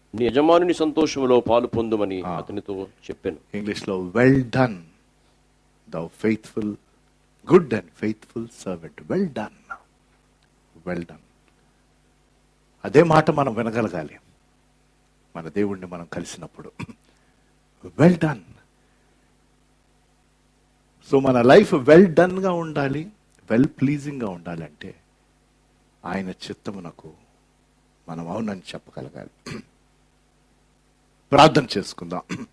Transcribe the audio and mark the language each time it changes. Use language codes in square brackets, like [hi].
[te] నీ యజమానుని సంతోషములో పాలు పొందుమని అతనితో చెప్పాను. ఇంగ్లీష్ లో [en] Well done thou faithful, good and faithful servant. Well done. Well done. [te] అదే మాట మనం వినగలగాలి మన దేవుణ్ణి మనం కలిసినప్పుడు. Well done. సో మన లైఫ్ వెల్ డన్ గా ఉండాలి, వెల్ ప్లీజింగ్ గా ఉండాలంటే ఆయన చిత్తమునకు మనం అవునని చెప్పగలగాలి. ప్రార్థన చేసుకుందాం.